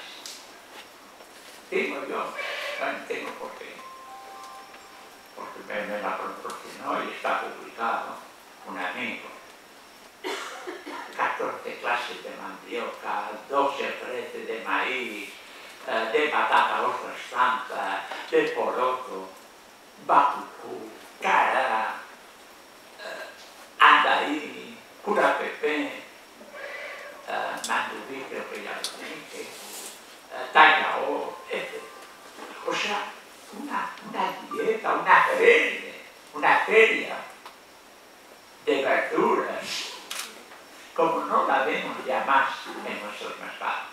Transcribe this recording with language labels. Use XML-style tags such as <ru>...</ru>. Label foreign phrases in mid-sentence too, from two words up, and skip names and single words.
<es>Tengo yo, bueno, tengo porque me la proporcionó y está publicado un amigo. 14 clases de mandioca, 12 o 13 de maíz, de patata, otras plantas, de poroto, bacucú, cará, andaí, curapepé, mandubí, creo que ya lo dije, tallao, etc. O sea, una dieta, una feria de verduras, como no la vemos ya más en nuestros mercados.</es>